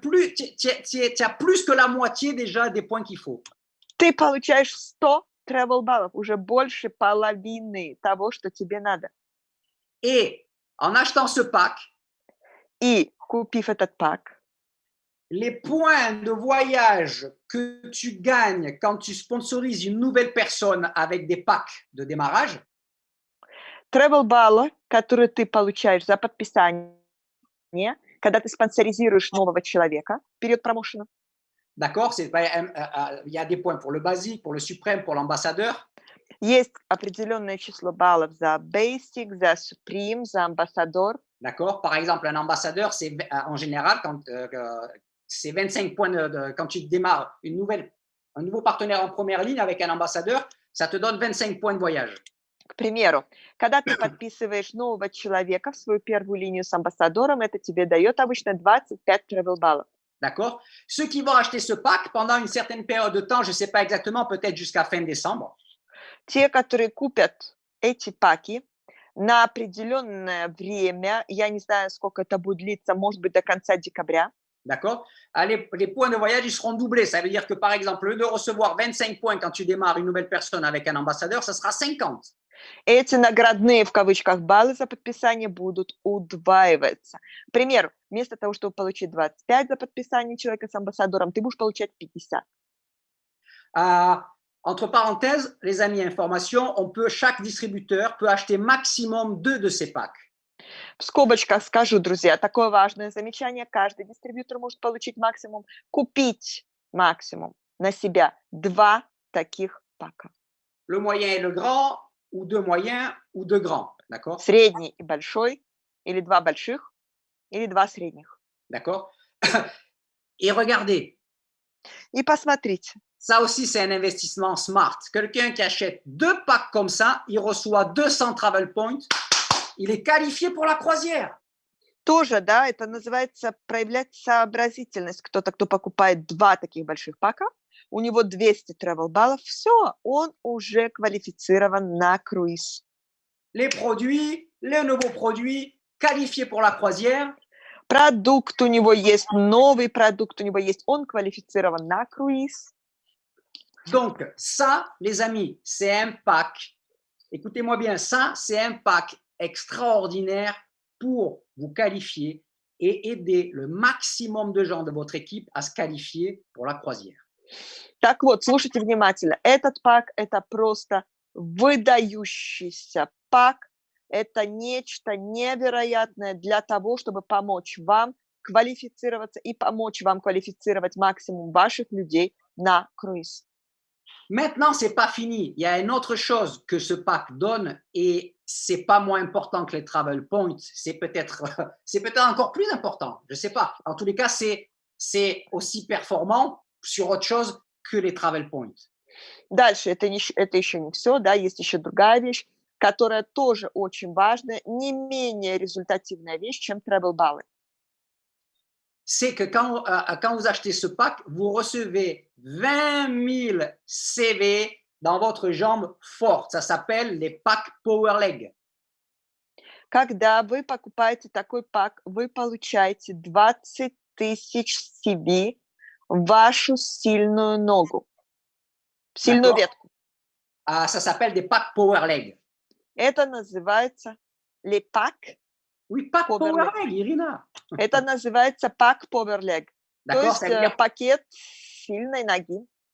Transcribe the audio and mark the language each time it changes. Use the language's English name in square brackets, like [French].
[French] Tu as plus que la moitié déjà des points qu'il faut. [Russian] Ты получаешь 100 travel баллов, уже больше половины того, что тебе надо. [French] Et en achetant ce pack, [Russian] и купив этот пак, [French] les points de voyage que tu gagnes quand tu sponsorises une nouvelle personne avec des packs de démarrage, [Russian] travel баллы, которые ты получаешь за подписание, когда ты спонсоризируешь нового человека в период промоушена. [French] D'accord, il y a des points pour le basique, pour le suprême, pour l'ambassadeur. [Russian] Есть определенное число баллов за basic, за supreme, за ambassadeur. [French] D'accord. Par exemple, un ambassadeur, c'est en général c'est 25 points quand tu démarres un nouveau partenaire en première ligne avec un ambassadeur, ça te donne 25 points de voyage. [Russian] К примеру, когда ты подписываешь нового человека в свою первую линию с амбассадором, это тебе дает обычно 25 travel баллов. [French] D'accord. Ceux qui vont acheter ce pack pendant une certaine période de temps, je ne sais pas exactement, peut-être jusqu'à fin décembre. [Russian] Те, которые купят эти паки на определенное время, я не знаю, сколько это будет длиться, может быть, до конца декабря. [French] D'accord. Les points de voyage, ils seront doublés. Ça veut dire que, par exemple, au lieu de recevoir 25 points quand tu démarres une nouvelle personne avec un ambassadeur, ça sera 50. [Russian] Эти наградные, в кавычках, баллы за подписание будут удваиваться. К примеру, вместо того, чтобы получить 25 за подписание человека с амбассадором, ты будешь получать 50. [French] Entre parenthèses, les amis, information, chaque distributeur peut acheter maximum 2 de ces packs. [Russian] В скобочках скажу, друзья, такое важное замечание. Каждый дистрибьютор может получить максимум, купить максимум на себя 2 таких пака. [French] Le moyen et le grand, ou 2 moyens, ou 2 grands. D'accord? [Russian] Средний и большой, или 2 больших, или 2 средних. [French] D'accord? Et regardez, [Russian] И посмотрите, [French] ça aussi, c'est un investissement smart. Quelqu'un qui achète 2 packs comme ça, il reçoit 200 travel points, il est qualifié pour la croisière. [Russian] тоже, да, это называется проявлять сообразительность. Кто-то, кто покупает 2 таких больших пака, у него 200 travel баллов, все, он уже квалифицирован на круиз. [French] Les nouveaux produits qualifiés pour la croisière. [Russian] Продукт у него есть, новый продукт у него есть, он квалифицирован на круиз. [French] Donc, ça, les amis, c'est un pack. Écoutez-moi bien, ça, c'est un pack extraordinaire pour vous qualifier et aider le maximum de gens de votre équipe à se qualifier pour la croisière. [Russian] Так вот, слушайте внимательно. Этот пак – это просто выдающийся пак. Это нечто невероятное для того, чтобы помочь вам квалифицироваться и помочь вам квалифицировать максимум ваших людей на круиз. [French] Maintenant, c'est pas fini. Il y a une autre chose que ce pack donne et c'est pas moins important que les travel points. C'est peut-être encore plus important. Je sais pas. En tous les cas, c'est aussi performant sur autre chose que les travel points. [Russian] Дальше, это еще не все, да, есть еще другая вещь, которая тоже очень важная, не менее результативная вещь, чем travel баллы. [French] C'est que quand vous achetez ce pack, vous recevez 20 000 CV dans votre jambe forte. Ça s'appelle les packs Power Leg. [Russian] Когда вы покупаете такой пак, вы получаете 20 тысяч CV в вашу сильную ногу, сильную ветку. [French] Ça s'appelle des packs Power Leg. [Russian] Это называется [French] les packs. Oui, pack Power Leg, Irina. [Russian] Это называется пак Power Leg. То есть пакет сильной ноги.